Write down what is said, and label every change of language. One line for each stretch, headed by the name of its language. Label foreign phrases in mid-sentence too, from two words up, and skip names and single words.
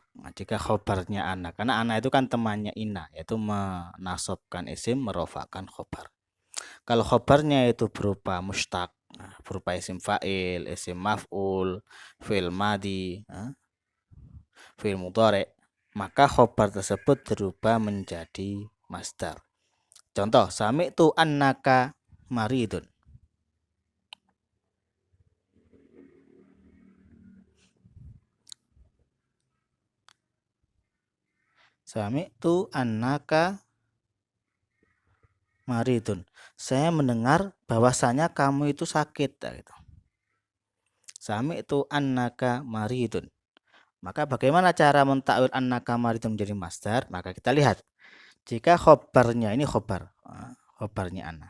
Indonesian: Nah, jika khobarnya ana, karena ana itu kan temannya ina, yaitu menasobkan isim, merofakkan khobar. Kalau khobarnya itu berupa mustaq, berupa
Arabic: اسم فاعل, اسم مفعول, فعل ماض, فعل مضارع,
Indonesian: maka khobar tersebut berubah menjadi masdar. Contoh,
Arabic: سمعت أنك مريض. سمعت أنك مريض.
Indonesian: Saya mendengar bahwasanya kamu itu sakit. Gitu.
Arabic: سمعت أنك مريض.
Indonesian: Maka bagaimana cara mentakwil
Arabic: أنك مريض
Indonesian: menjadi masdar? Maka kita lihat. Jika khobarnya ini khobarnya anna.